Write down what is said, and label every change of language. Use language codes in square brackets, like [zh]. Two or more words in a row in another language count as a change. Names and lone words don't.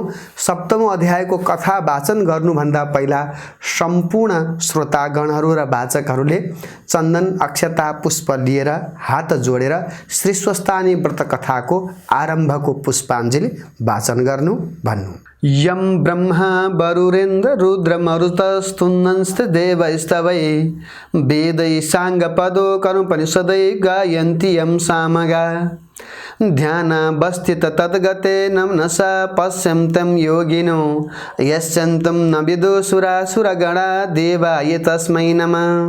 [ne] सप्तमौं अध्यायको कथा वाचन गर्नुभन्दा पहिला सम्पूर्ण श्रोतागणहरू र वाचकहरूले चन्दन, अक्षता, पुष्प लिएर हात जोडेर श्री स्वस्तानी व्रत कथाको आरम्भको पुष्पाञ्जली वाचन गर्नु भन्नु। [sa] यम ब्रह्मा वरुरेन्द्र रुद्र मरुतस्तुन्नंस्त देवैस्तवै वेदै साङ्गपदो कर्मपनिषदै गायन्ति यं सामगा ध्यानावस्थित तद्गते नमनसा पश्यन्तं योगिनो यश्चन्तं न विदुसुरासुरगणा देवाय तस्मै नमः।